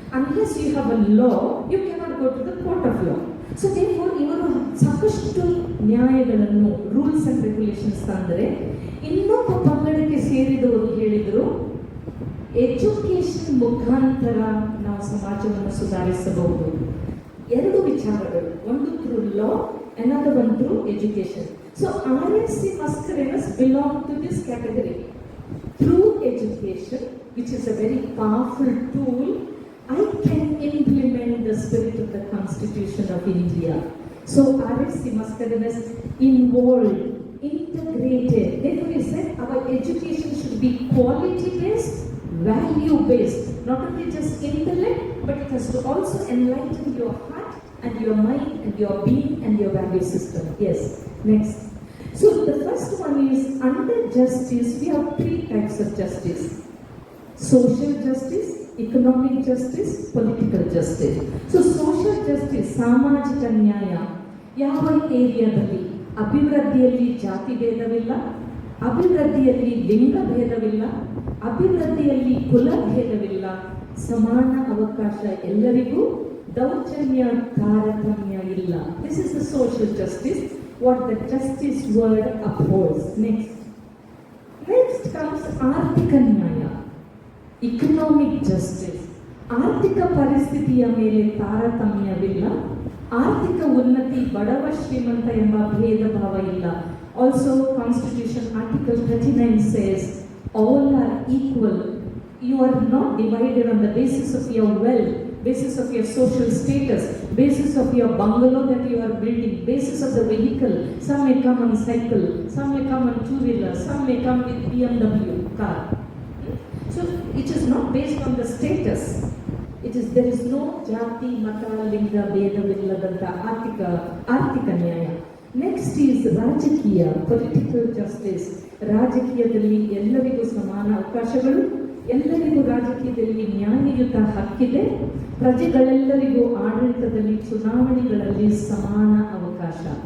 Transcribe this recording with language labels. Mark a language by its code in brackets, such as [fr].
[en] Unless you have a law, you cannot go to the court of law. [kn] So therefore ಇವರು ಸಾಕಷ್ಟು ನ್ಯಾಯಗಳನ್ನು, rules and regulations ತಂದರೆ, ಇನ್ನೊಬ್ಬ ಪಂಗಡಕ್ಕೆ ಸೇರಿದವರು ಹೇಳಿದರು, ಎಜುಕೇಶನ್ ಮುಖಾಂತರ ನಾವು ಸಮಾಜವನ್ನು ಸುಧಾರಿಸಬಹುದು. 2 ವಿಚಾರಗಳು, ಒಂದು through law, [en] another one through education. So RSC Mascarenhas belong to this category. Through education, which is a very powerful tool, I can implement the spirit of the Constitution of India. So RSC Mascarenhas involved, integrated. Therefore he said our education should be quality based, value based, not only just intellect, but it has to also enlighten your heart and your mind and your being and your value system. Yes, next. So the first one is, under justice we have 3 types of justice: social justice, economic justice, political justice. So social justice, [kn] ಸಾಮಾಜಿಕ ನ್ಯಾಯ. ಯಾವ ಏರಿಯಾದಲ್ಲಿ ಅಭಿವೃದ್ಧಿಯಲ್ಲಿ ಜಾತಿ ಭೇದವಿಲ್ಲ, ಅಭಿವೃದ್ಧಿಯಲ್ಲಿ ಲಿಂಗ ಭೇದವಿಲ್ಲ, ಅಭಿವೃದ್ಧಿಯಲ್ಲಿ ಕುಲ ಭೇದವಿಲ್ಲ, ಸಮಾನ ಅವಕಾಶ ಎಲ್ಲರಿಗೂ, ದೌರ್ಜನ್ಯ ತಾರತಮ್ಯ ಇಲ್ಲ. [en] This is the social justice, what the justice word upholds. Next comes [kn] ಆರ್ಥಿಕ ನ್ಯಾಯ, [en] economic justice. [kn] ಆರ್ಥಿಕ ಪರಿಸ್ಥಿತಿಯ ಮೇಲೆ ತಾರತಮ್ಯವಿಲ್ಲ, ಆರ್ಥಿಕ ಉನ್ನತಿ ಬಡವ ಶ್ರೀಮಂತ ಎಂಬ ಭೇದ ಭಾವ ಇಲ್ಲ. [en] Also Constitution Article 39 says all are equal. You are not divided on the basis of your wealth, basis of your social status, basis of your bungalow that you are building, basis of the vehicle. Some may come on cycle, some may come on 2-wheeler, some may come with BMW car. So it is not based on the status, it there is no [kn] ಜಾತಿ ಮತ ಲಿಂಗ ಭೇದವಿಲ್ಲದಂತ ಆರ್ಥಿಕ ನ್ಯಾಯ. Next is ರಾಜಕೀಯ, political justice. ರಾಜಕೀಯದಲ್ಲಿ ಎಲ್ಲರಿಗೂ ಸಮಾನ ಅವಕಾಶಗಳು, ಎಲ್ಲರಿಗೂ ರಾಜಕೀಯದಲ್ಲಿ ನ್ಯಾಯಯುತ ಹಕ್ಕಿದೆ, ಪ್ರಜೆಗಳೆಲ್ಲರಿಗೂ ಆಡಳಿತದಲ್ಲಿ ಚುನಾವಣೆಗಳಲ್ಲಿ ಸಮಾನ ಅವಕಾಶ.